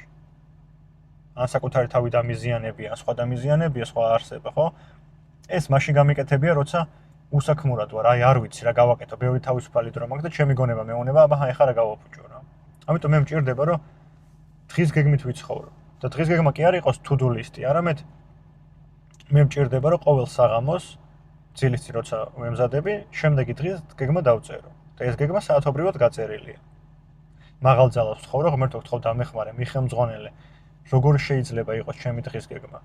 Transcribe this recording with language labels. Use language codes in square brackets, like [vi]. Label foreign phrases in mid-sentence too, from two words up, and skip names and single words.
[ka] ან საკუთარი თავი დამიზიანებია, სხვა დამიზიანებია, სხვა არსება, ხო? ეს მაშინ გამიკეთებია, როცა უსაქმურად ვარ, აი არ ვიცი რა გავაკეთო, ბევრი თავისუფალი დრო მაქვს და ჩემი გონება მეუნება, აბა ეხლა რა გავაფუჭო რა. ამიტომ მე მჭირდება, რომ დღის გეგმით ვიცხოვრო. და დღის გეგმა კი არ იყოს to-do list-ი, არამედ მე მჭირდება, რომ ყოველ საღამოს ძილის წინ როცა ვემზადები, შემდეგი დღის გეგმა დავწერო. და ეს გეგმა საათობრივად გაწერილია. მაღალ ძალას ვთხოვრო, ღმერთო, ვთხოვ დამეხმარე, მიხელმძღვანელე, როგორ შეიძლება იყოს ჩემი დღის გეგმა.